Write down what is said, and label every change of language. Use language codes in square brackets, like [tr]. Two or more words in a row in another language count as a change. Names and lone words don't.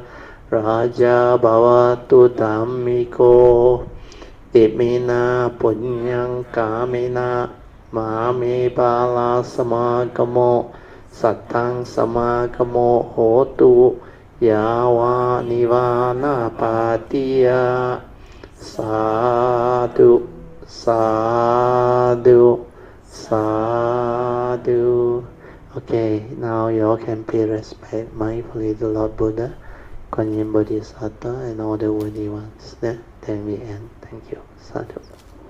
[pi] raja bhavatu dhammiko imina punyang kamena mame bala samagamo satang samagamo hotu yawa nivana patiya sadhu sadhu sadhu. [en] Okay, now you all can pay respect mindfully to Lord Buddha, Kuan Yin Bodhisattva, and all the worthy ones. Then we end. Thank you. Sadhu.